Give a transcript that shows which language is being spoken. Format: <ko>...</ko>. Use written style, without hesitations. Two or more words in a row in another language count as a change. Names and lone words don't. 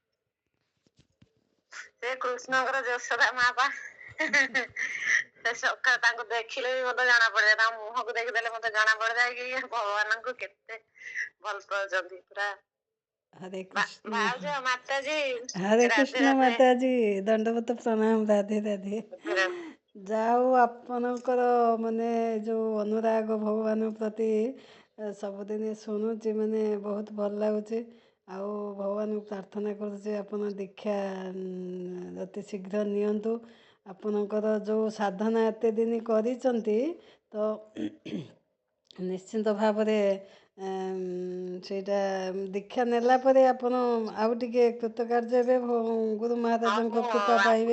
<or>ସେ କୃଷ୍ଣଙ୍କର ଯଶୋଦା ମା ପା। ସେ ସକାଳ ତାଙ୍କୁ ଦେଖିଲେ ବି ମତେ ଜଣା ପଡିଯାଏ, ତାଙ୍କ ମୁହଁକୁ ଦେଖିଦେଲେ ମତେ ଜଣା ପଡିଯାଏ କି ଭଗବାନଙ୍କୁ କେତେ ଭଲ ପାଉଛନ୍ତି ପୁରା।</or> <hi>हरे कृष्ण।</hi> <or>ଭାଉଜ ମାତାଜୀ,</or> <hi>हरे ରାଧେ कृष्ण ରାଧେ। माताजी, दंडवत प्रणाम, राधे राधे।</hi> <or>ଯାଉ ଆପଣଙ୍କର ମାନେ ଯେଉଁ ଅନୁରାଗ ଭଗବାନ ପ୍ରତି ସବୁଦିନ ଶୁଣୁଛି, ମାନେ ବହୁତ ଭଲ ଲାଗୁଛି। ଆଉ ଭଗବାନଙ୍କୁ ପ୍ରାର୍ଥନା କରୁଛି ଆପଣ ଦୀକ୍ଷା ଅତି ଶୀଘ୍ର ନିଅନ୍ତୁ। ଆପଣଙ୍କର ଯେଉଁ ସାଧନା ଏତେ ଦିନ କରିଛନ୍ତି, ତ ନିଶ୍ଚିନ୍ତ ଭାବରେ ସେଇଟା ଦୀକ୍ଷା ନେଲା ପରେ ଆପଣ ଆଉ ଟିକେ କୃତକାର୍ଯ୍ୟ ହେବେ, ଗୁରୁ ମହାରାଜଙ୍କ କୃପା ପାଇବେ।</or>